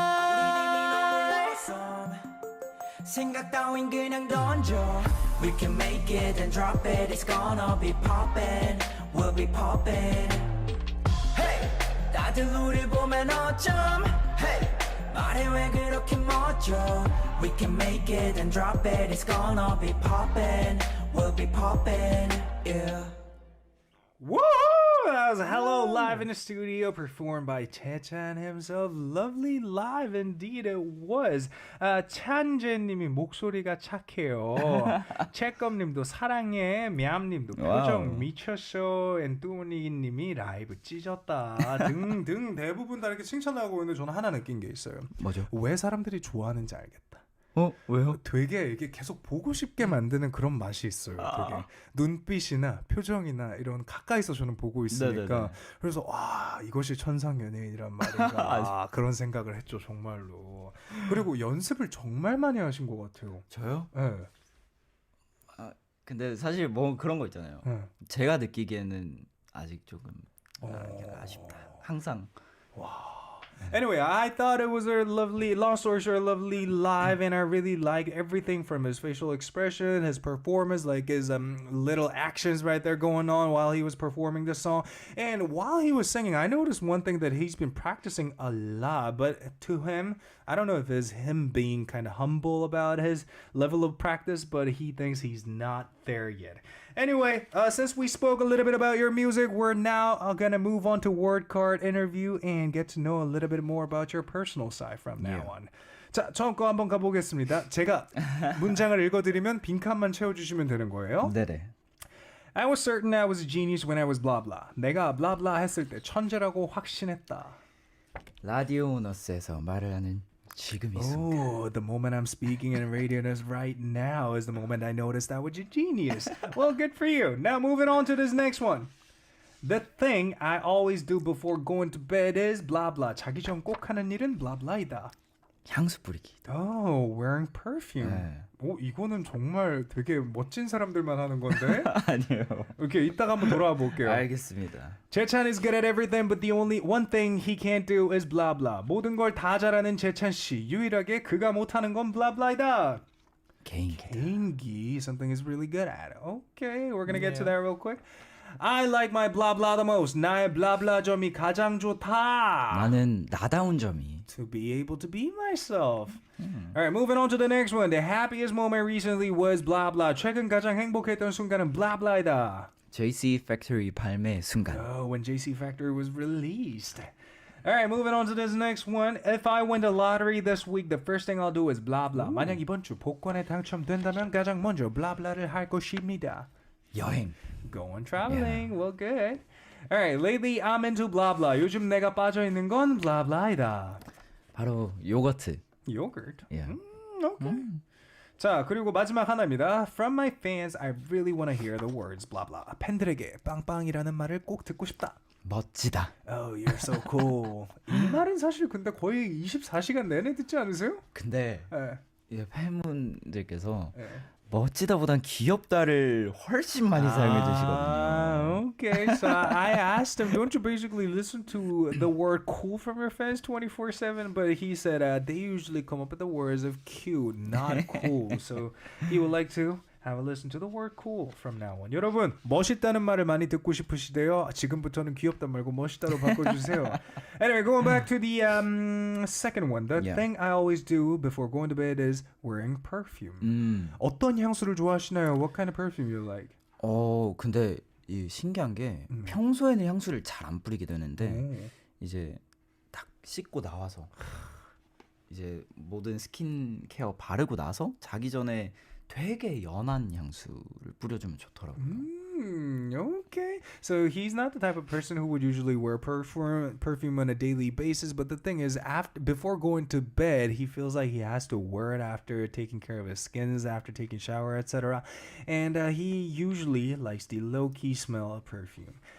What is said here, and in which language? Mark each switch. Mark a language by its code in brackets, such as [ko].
[ko] 우린 이미 너무 [en] awesome [ko] 생각 따윈 그냥 던져 [en] We can make it and drop it It's gonna be poppin' We'll be poppin' Hey [ko] 다들 우릴 보면 어쩜 [en] Hey [ko] 말해 왜 그렇게 멋져 [en] We can make it and drop it It's gonna be poppin' We'll be poppin' Yeah Woo! That was Hello live in the studio, performed by Taechan himself. Lovely live indeed it was. [ko] 찬재님이 목소리가 착해요. 채껌님도 사랑해. 냠님도 표정 미쳤어. 엔뚜니님이 라이브 찢었다. 등등 대부분 다 이렇게 칭찬하고 있는데 저는 하나 느낀 게 있어요. 뭐죠? 왜 사람들이 좋아하는지 알겠다. 왜요? 되게 이게 계속 보고 싶게 만드는 그런 맛이 있어요. 되게 눈빛이나 표정이나 이런 가까이서 저는 보고 있으니까 네네네. 그래서 와 이것이 천상연예인이란 말인가 그런 생각을 했죠 정말로. 그리고 연습을 정말 많이 하신 것 같아요. 저요? 네. 근데 사실 뭐 그런 거 있잖아요. 네. 제가 느끼기에는 아직 조금 아쉽다. 항상 [en] Anyway, I thought it was a lovely, long story short, lovely live, and I really liked everything from his facial expression, his performance, like his little actions right there going on while he was performing the song. And while he was singing, I noticed one thing that he's been practicing a lot, but to him, I don't know if it's him being kind of humble about his level of practice, but he thinks he's not there yet. Anyway, since we spoke a little bit about your music, we're now gonna move on to word card interview and get to know a little bit more about your personal side from now on. [ko] 자, 처음 거 한번 가보겠습니다. 제가 문장을 읽어드리면 빈칸만 채워주시면 되는 거예요. 네네. [en] I was certain I was a genius when I was blah blah. [ko] 내가 blah blah 했을 때 천재라고 확신했다. 라디오너스에서 말을 하는 지금 이 순간. [en] Oh, the moment I'm speaking in Radioness right now is the moment I noticed I was a genius. Well, good for you. Now moving on to this next one. The thing I always do before going to bed is blah blah. [ko] 자기 전 꼭 하는 일은 blah blah이다. 향수 뿌리기. [en] Oh, wearing perfume. [ko] 네. 오, 이거는 정말 되게 멋진 사람들만 하는 건데. 아니요. 오케이, 이따가 한번 돌아와 볼게요. 알겠습니다. [en] 재찬 is good at everything, but the only one thing he can't do is blah blah. [ko] 모든 걸 다 잘하는 재찬 씨. 유일하게 그가 못하는 건 blah blah이다. 개인기. [en] 개인기, something is really good at. Okay, we're gonna get to that real quick. I like my blah blah the most. [ko] 나의 blah blah 점이 가장 좋다. 나는 나다운 점이. [en] To be able to be myself. All right, moving on to the next one. The happiest moment recently was blah blah. [ko] 최근 가장 행복했던 순간은 blah blah이다. JC Factory 발매 순간. [en] Oh, when JC Factory was released. All right, moving on to this next one. If I win the lottery this week, the first thing I'll do is blah blah. [ko] 만약 이번 주 복권에 당첨된다면 가장 먼저 blah blah를 할 것입니다. 여행. [en] Going traveling. Well, good. All right, lately I'm into blah blah. [ko] 요즘 내가 빠져 있는 건 blah blah이다. 바로 요거트. [en] Yogurt. Yeah. Okay. [ko] 자, 그리고 마지막 하나입니다. [en] From my fans, I really want to hear the words blah blah. [ko] 팬들에게 빵빵이라는 말을 꼭 듣고 싶다. 멋지다. [en] Oh, you're so cool. [ko] 이 말은 사실 근데 거의 24시간 내내 듣지 않으세요? 근데 네. 이게 팬분들께서 네. 멋지다보단 귀엽다를 훨씬 많이 사용해 주시거든요. [en] Okay, so I asked him, don't you basically listen to the word cool from your fans 24/7? But he said they usually come up with the words of cute, not cool. So he would like to have a listen to the word cool from now on. [ko] 여러분, 멋있다는 말을 많이 듣고 싶으시대요. 지금부터는 귀엽다 말고 멋있다로 바꿔주세요. [en] Anyway, going back to the second one. The thing I always do before going to bed is wearing perfume. [ko] 어떤 향수를 좋아하시나요? [en] What kind of perfume you like? [ko] 근데 이 신기한 게 평소에는 향수를 잘 안 뿌리게 되는데 이제 딱 씻고 나와서 이제 모든 스킨케어 바르고 나서 자기 전에 되게 연한 향수를 뿌려주면 좋더라고요. [en] Okay. So he's not the type of person who would usually wear perfume on a daily basis, but the thing is, before going to bed, he feels like he has to wear it after taking care of his skins, after taking shower, etc. And he usually likes the low-key smell of perfume.